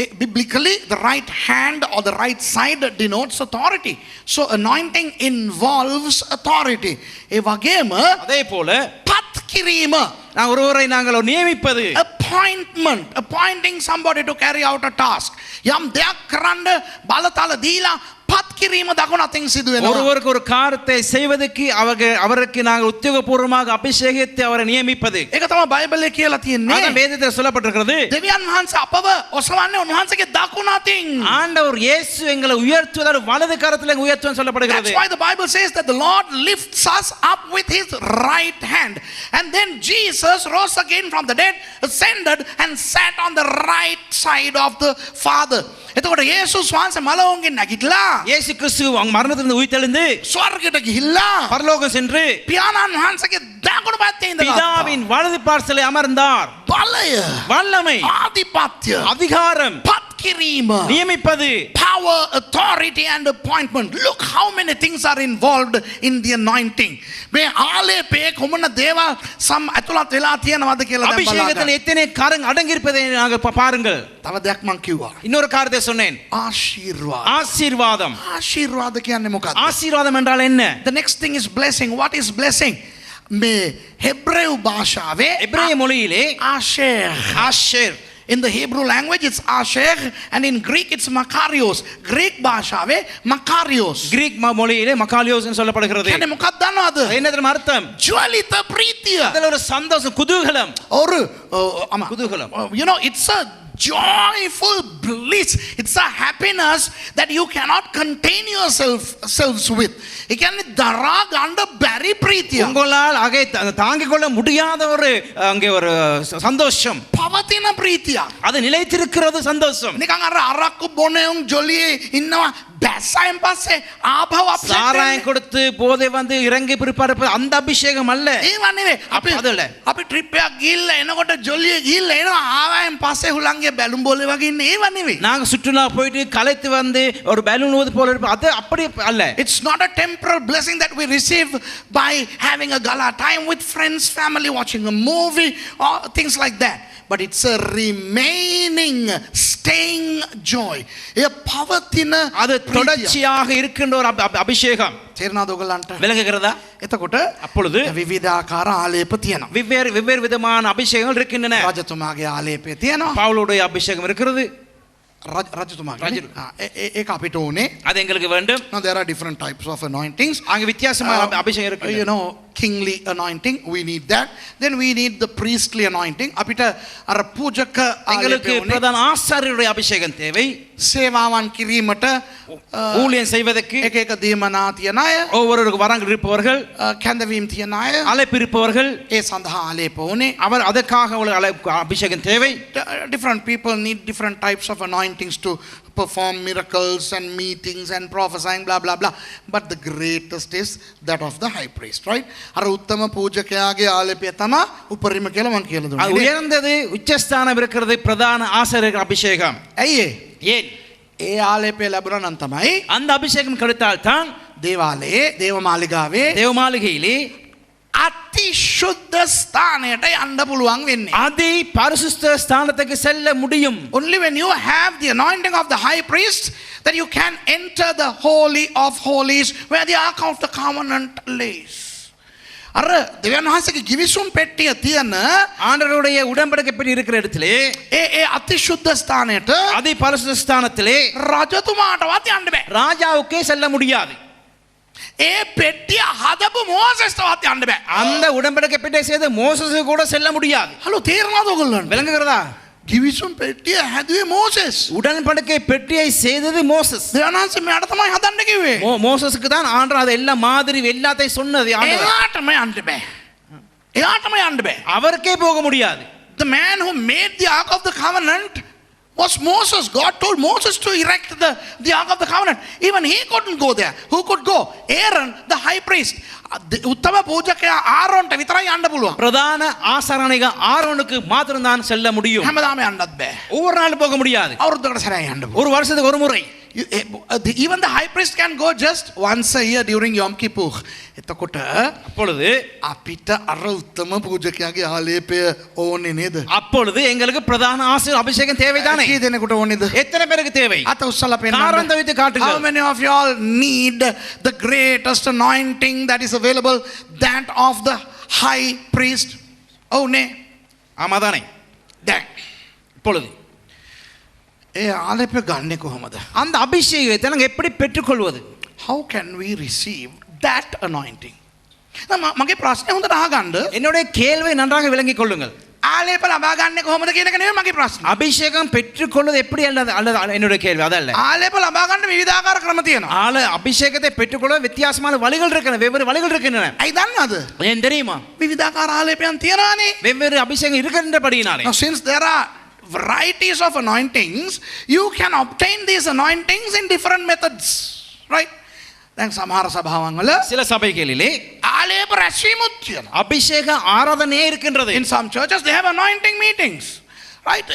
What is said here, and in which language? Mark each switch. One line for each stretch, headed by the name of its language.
English: Biblically, the right hand or the right side denotes authority. So anointing involves authority.
Sinhala: ඒ වගේම
Tamil: அதே போல
Sinhala: පත් කිරීම,
Tamil: நான் ஒருவரை நாங்கள் நியமிப்பது,
English: appointing somebody to carry out a task.
Sinhala: යම් දෙයක් කරන්න බලතල දීලා පත් කිරීම දකුණු අතින් සිදු වෙනවා.
Tamil: ஒருவருக்கு ஒரு காரியத்தை செய்வதற்கு அவருக்கு நாங்கள் உத்தியோகபூர்வமாக அபிஷேகித்து அவரை நியமிப்பது.
Sinhala: ඒක තමයි බයිබලයේ කියලා තියෙන්නේ.
Tamil: அதான் வேதத்தில் சொல்லப்பட்டிருக்கிறது.
Sinhala: දෙවියන් වහන්සේ අපව ඔසවන්නේ උන්වහන්සේගේ දකුණු අතින්.
Tamil: ஆண்டவர் இயேசு எங்களை உயர்த்துவதால் வலது கரத்தில் உயர்த்துவது சொல்லப்படுகிறது.
English: That's why the Bible says that the Lord lifts us up with his right hand. And then Jesus rose again from the dead, ascended and sat on the right side of the Father.
Sinhala: එතකොට යේසුස් වහන්සේ මලවුන්ගෙන් නැගිටලා
Tamil: இயேசு கிறிஸ்து மரணத்திலிருந்து உயிர்த்தெழுந்து
Sinhala: ස්වර්ගයට ගිහිල්ලා
Tamil: பரலோகம் சென்று
Sinhala: පියාණන් වහන්සේගේ දකුණු පැත්තේ ඉඳලා
Tamil: பிதாவின் வலது பார்சலை அமர்ந்தார்.
Sinhala: බලය,
Tamil: வல்லமை,
Sinhala: ආධිපත්‍ය,
Tamil: அதிகாரம்,
Sinhala: පත් කිරීම,
Tamil: நியமிப்பது,
English: power, authority and appointment. Look how many things are involved in the anointing.
Sinhala: මේ ආලේපයේ කොමන දේවල් සම් ඇතුළත් වෙලා තියෙනවද කියලා දැන්
Tamil: அபிஷேகத்தில்
Sinhala: බලන්න.
Tamil: எத்தனை காரியங்கள் அடங்கியிருப்பதை நாங்கள் பாருங்கள்.
Sinhala: තව දෙයක් මම කිව්වා.
Tamil: இன்னொரு காரியத்தை சொன்னேன்.
Sinhala: ආශිර්වාද.
Tamil: ஆசீர்வாதம்.
Sinhala: ආශිර්වාද කියන්නේ මොකක්ද?
Tamil: ஆசீர்வாதம் என்றால் என்ன?
English: The next thing is blessing. What is blessing?
Sinhala: මේ හෙබ්‍රේව භාෂාවේ
Tamil: எபிரேய மொழியிலே
Sinhala: ආශේර්.
Tamil: ஆஷேர்
English: In the Hebrew language it's Asher and in Greek it's Makarios.
Sinhala: Greek භාෂාවේ Makarios.
Tamil: கிரீக் மொழியிலே மக்காலியோஸ் என்று சொல்லப்படுகிறது.
Sinhala: කියන්නේ මොකක්ද දන්නවද?
Tamil: என்ன தெரியுமா அர்த்தம்?
Sinhala: ජ්වලිත ප්‍රීතිය.
Tamil: அதுல ஒரு சந்தோஷம், குதூகலம். ஒரு குதூகலம்.
English: You know, it's a joyful bliss. It's a happiness that you cannot contain yourselves with.
Sinhala: ඒ කියන්නේ දරා ගන්න බැරි ප්‍රීතිය.
Tamil: உங்களால் அங்கே தாங்கிக் கொள்ள முடியாத ஒரு அங்கே ஒரு சந்தோஷம்.
Sinhala: පවතින ප්‍රීතිය.
Tamil: அது நிலைத்திருக்கிறது சந்தோஷம்.
Sinhala: නිකන් අර අරක්කු බොනෙවුන් ජොලියේ ඉන්නවා බැස්සයින් පස්සේ ආපහු අප්සෙට්
Tamil: சாராயம் கொடுத்து போதை வந்து இறங்கி பிற்பாடு அந்த அபிஷேகம் அல்ல.
Sinhala: ඒව නෙවෙයි. අපි ட்ரிப் එකක් ගිහිල්ලා එනකොට ජොලියේ ගිහිල්ලා එනවා ආවයන් පස්සේ හුලංගේ බැලුම් බෝලේ වගේ ඉන්නේ. ඒව නෙවෙයි.
Tamil: நாங்க சுற்றுலா போயிட்டு களைத்து வந்து ஒரு பலூன் ஊது போல இருப்போம். அது அப்படி அல்ல.
English: It's not a temporal blessing that we receive by having a gala time with friends, family, watching a movie or things like that. But it's a remaining, staying joy.
Sinhala: A පවතින
Tamil: அது தொடர்ச்சியாக இருக்கின்ற ஒரு அபிஷேகம்.
Sinhala: තේරෙනවද ඔයගලන්ට?
Tamil: விளங்குகிறதா?
Sinhala: එතකොට
Tamil: அப்பொழுது
Sinhala: විවිධාකාර ආලේප තියෙනවා.
Tamil: வெவ்வேறு விதமான அபிஷேகங்கள் இருக்கின்றன.
Sinhala: රජතුමාගේ ආලේපය තියෙනවා.
Tamil: பவுலுடைய அபிஷேகம் இருக்கிறது.
Sinhala: රජතුමාගේ ඒක අපිට ඕනේ.
Tamil: அது எங்களுக்கு வேண்டும்.
English: Now there are different types of anointings.
Tamil: அங்க வித்தியாசமான அபிஷேகம் இருக்கு.
English: You know, kingly anointing, we need that. Then we need the priestly anointing.
Sinhala: අපිට අර පූජක
Tamil: எங்களுக்கு பிரதான ஆசாரியருடைய அபிஷேகம் தேவை.
Sinhala: සේවාවන් කිරීමට
Tamil: ஊழியம் செய்வதற்கு
Sinhala: එක එක දීමනා තියන අය,
Tamil: ஒவ்வொரு வரங்கள் இருப்பவர்கள்,
Sinhala: කැඳවීම් තියන අය,
Tamil: அழைப்பு இருப்பவர்கள்,
Sinhala: ඒ සඳහා ආලේප ඕනේ.
Tamil: அவர் அதற்காக அபிஷேகம் தேவை.
English: Different people need different types of anointings to perform miracles and meetings and prophesying, blah blah blah. But the greatest is that of the high priest, right?
Sinhala: අර උත්තම පූජකයාගේ ආලේපය තමයි උපරිම කියලා මම කියලා දුන්නා.
Tamil: அது உயர்ந்தது, உச்சஸ்தானம் இருக்கிறது பிரதான ஆசாரியர் அபிஷேகம்.
Sinhala: ඇයි
Tamil: ஏன்?
Sinhala: ඒ ආලේපය ලැබුණා නම් තමයි
Tamil: அந்த அபிஷேகம் கிடைத்தால் தான்
Sinhala: දේවාලයේ දේවමාලිගාවේ
Tamil: தேவமாளிகையிலே
Sinhala: අති ශුද්ධ ස්ථානයට යන්න පුළුවන් වෙන්නේ.
Tamil: அதி பரிசுத்த ஸ்தானத்துக்கு செல்ல முடியும்.
English: Only when you have the anointing of the high priest that you can enter the holy of holies where the ark of the covenant lays.
Sinhala: අර දෙවියන් වහන්සේගේ ගිවිසුම් පෙට්ටිය තියෙන
Tamil: ஆண்டவருடைய உடன்படிக்கை பெட்டி இருக்கிற இடத்திலே
Sinhala: ඒ අති ශුද්ධ ස්ථානයට
Tamil: அதி பரிசுத்த ஸ்தானத்திலே
Sinhala: රජතුමාටවත් යන්න බෑ.
Tamil: ராஜாவுக்கே செல்ல முடியாது.
Sinhala: ඒ පෙට්ටිය හදපු මෝසෙස්ටවත් යන්න බෑ.
Tamil: அந்த உடன்படிக்கை பெட்டியை செய்த மோசேஸ் கூட செல்ல முடியாது.
Sinhala: හලෝ තේරෙනවද ඔයගොල්ලන්ට?
Tamil: விளங்குகிறதா?
Sinhala: ගිවිසුම් පෙට්ටිය හැදුවේ මෝසෙස්.
Tamil: உடன்படிக்கை பெட்டியை செய்தது மோசஸ்.
Sinhala: දෙවියන් වහන්සේ මෙයාට තමයි හදන්න කිව්වේ.
Tamil: மோசஸ்க்கு தான் ஆண்டவர் அதை எல்லாம் மாதிரி எல்லாத்தையும் சொன்னது ஆண்டவர்.
Sinhala: එයාටම යන්න බෑ. එයාටම යන්න බෑ.
Tamil: அவருக்கே போக முடியாது.
English: The man who made the ark of the covenant was Moses. God told Moses to erect the ark of the covenant. Even he couldn't go there. Who could go? Aaron, the high priest.
Sinhala: උත්තම පූජකයා ආරෝන්ට විතරයි යන්න පුළුවන්.
Tamil: பிரதான ஆசாரணிக ஆரோனுக்கு மாத்திரம் தான் செல்ல முடியும்.
Sinhala: හැමදාම යන්නත් බෑ.
Tamil: ஒவ்வொரு நாளும் போக முடியாது.
Sinhala: අවුරුද්දකට සැරයක් යන්න පුළුවන්.
Tamil: ஒரு வருஷத்துக்கு ஒரு முறை.
English: Even the high priest can go just once a year during Yom Kippur.
Sinhala: එතකොට
Tamil: அப்பொழுது
Sinhala: අපිට අර උත්තම පූජකයාගේ ආලේපය ඕනේ නේද?
Tamil: அப்பொழுது எங்களுக்கு பிரதான ஆசாரிய அபிஷேகம் தேவைதானே?
Sinhala: කී දෙනෙකුට ඕනේද?
Tamil: எத்தனை பேருக்கு தேவை?
Sinhala: අත උස්සලා
Tamil: காரணத்தை
Sinhala: පෙන්නන්න.
Tamil: வைத்து காட்டுங்க.
English: How many of you all need the greatest anointing that is available, that of the high priest?
Sinhala: ඕනේ.
Tamil: ஆமாதானே?
Sinhala: දැන්
Tamil: இப்பொழுது
Sinhala: ඒ ආලේපය ගන්නෙ කොහොමද?
Tamil: அந்த அபிஷேகத்தை நாங்கள் எப்படி பெற்றுக்கொள்வது?
English: How can we receive that anointing?
Sinhala: මගේ ප්‍රශ්නේ හොඳට අහගන්න.
Tamil: என்னுடைய கேள்வியை நன்றாக விளங்கிக் கொள்ளுங்கள்.
Sinhala: ආලේප ලබා ගන්නෙ කොහොමද කියන එක නෙවෙයි මගේ ප්‍රශ්නේ.
Tamil: அபிஷேகம் பெற்றுக்கொள்வது எப்படி அல்லது என்னுடைய கேள்வி அதல்ல.
Sinhala: ආලේප ලබා ගන්න විවිධාකාර ක්‍රම තියෙනවා.
Tamil: அபிஷேகத்தை பெற்றுக்கொள்ள வித்தியாசமான வழிகள் இருக்கின்றன, வெவ்வேறு வழிகள் இருக்கின்றன.
Sinhala: ඇයි දන්නවද?
Tamil: ஏன் தெரியுமா?
Sinhala: විවිධාකාර ආලේපයන් තියෙනවානේ.
Tamil: வெவ்வேறு அபிஷேகம் இருக்கின்றபடியினாலே.
English: Now since there are varieties of anointings, you can obtain these anointings in different methods, right?
Sinhala: දැන් සමහර සභාවන් වල
Tamil: சில சபைகளிலே
Sinhala: ආලේප රැස්වීමුත් තියෙනවා.
Tamil: அபிஷேக ஆராதனையே இருக்கின்றது.
English: In some churches they have anointing meetings, right?